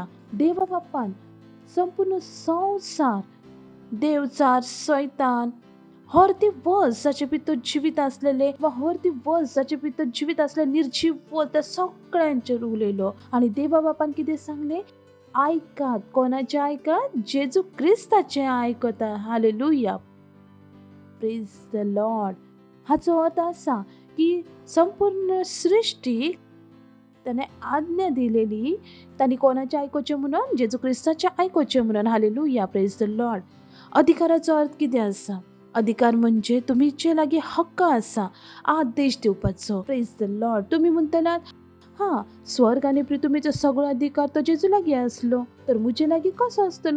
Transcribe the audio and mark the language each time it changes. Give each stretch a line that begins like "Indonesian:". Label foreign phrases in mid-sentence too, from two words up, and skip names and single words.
Konkani: देव बापान संपूर्ण संवसार, देवचार, सैतान, हर ती वस जाचे भितर जिवीत असलेले वा हर ती वस जाचे भितर जिवीत असलेले निर्जीव वस त्या सगळ्यांचेर उलयलो. आणि देवा बापान कितें सांगले? ऐकात. कोणाचे ऐकात? जेजू क्रिस्ताचे ऐकता. हालेलुया.
English: Praise the Lord.
Konkani: हाचो अर्थ असा की संपूर्ण सृष्टी त्याने आज्ञा दिलेली, त्यांनी कोणाचे ऐकोचे म्हणून? जेजू क्रिस्ताचे ऐकोचे म्हणून.
English: Hallelujah. Praise the Lord.
Konkani: अधिकाराचो अर्थ कितें आसा? अधिकार म्हणजे तुमचे लागीं हक्क आसा आदेश दिवपाचो.
English: Praise the Lord.
Konkani: तुम्ही म्हणटलात, स्वर्ग आनी पृथ्वीचो सगळो अधिकार तो जेजू लागीं आसलो, तर म्हजे लागीं कसो आसतलो?